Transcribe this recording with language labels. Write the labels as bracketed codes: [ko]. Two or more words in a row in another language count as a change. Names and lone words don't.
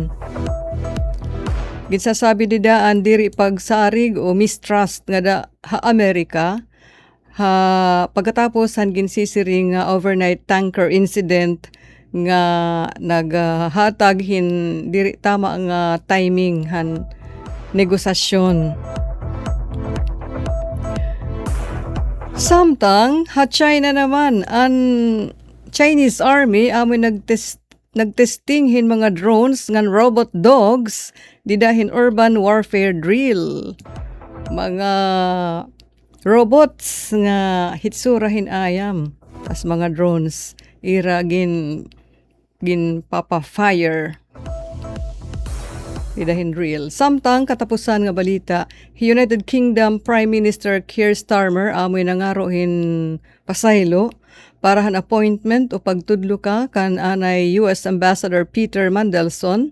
[war] Ginsasabi didaan diri pagsarig o mistrust nga da ha Amerika ha pagkatapos han ginsisiring nga [en] overnight tanker incident [war] nga naghatag diri tama nga timing han negosasyon. Samtang China naman ang Chinese Army amoy nagtesting mga drones ngan [en] robot dogs [war] didahin [en] urban warfare drill. [war] Mga robots nga hitsurahin ayam as mga drones ira gin papa fire didahin drill. Samtang katapusan nga balita, [en] United Kingdom Prime Minister [war] Keir Starmer amoy nangarohin pasaylo para han appointment o pagtudlo ka kan anay [en] US Ambassador [war] Peter Mandelson.